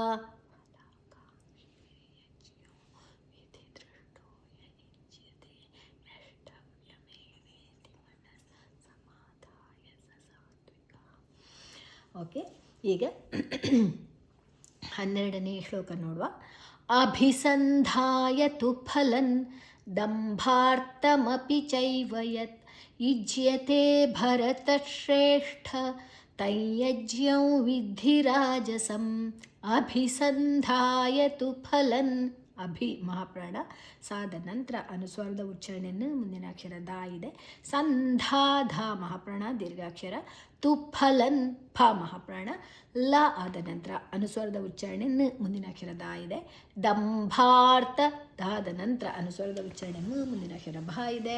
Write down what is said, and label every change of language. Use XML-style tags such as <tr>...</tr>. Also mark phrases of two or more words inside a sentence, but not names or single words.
<kn>ಓಕೆ, ಈಗ 12ನೇ ಶ್ಲೋಕ ನೋಡುವ.</kn> <sa>ಅಭಿಸಂಧಾಯ ತು ಫಲನ್ ದಂಭಾರ್ಥಮಪಿ ಚೈವ ಯತ್ ಯುಜ್ಯತೆ ಭರತಶ್ರೇಷ್ಠ ತೈಯಜ್ಞಂ ವಿದ್ಧಿ ರಾಜಸಂ. ಅಭಿಸಂಧಾಯ ತು ಫಲನ್.</sa> <kn>ಅಭಿ ಮಹಾಪ್ರಾಣ, ಸಾದ ನಂತರ ಅನುಸ್ವಾರದ ಉಚ್ಚಾರಣೆಯನ್ನು ಮುಂದಿನ ಅಕ್ಷರ ದಾ ಇದೆ. ಸಂಧಾಧ ಮಹಾಪ್ರಾಣ ದೀರ್ಘಾಕ್ಷರ.</kn> <sa>ತು ಫಲನ್</sa> <kn>ಫ ಮಹಾಪ್ರಾಣ. ಲ ಆದ ನಂತರ ಅನುಸ್ವಾರದ ಉಚ್ಚಾರಣೆ ಮುಂದಿನ ಅಕ್ಷರ ದಾ ಇದೆ. ದಂಭಾರ್ಥ ದಾದ ನಂತರ ಅನುಸ್ವಾರದ ಉಚ್ಚಾರಣೆ ಮುಂದಿನ ಅಕ್ಷರ ಭ ಇದೆ.</kn>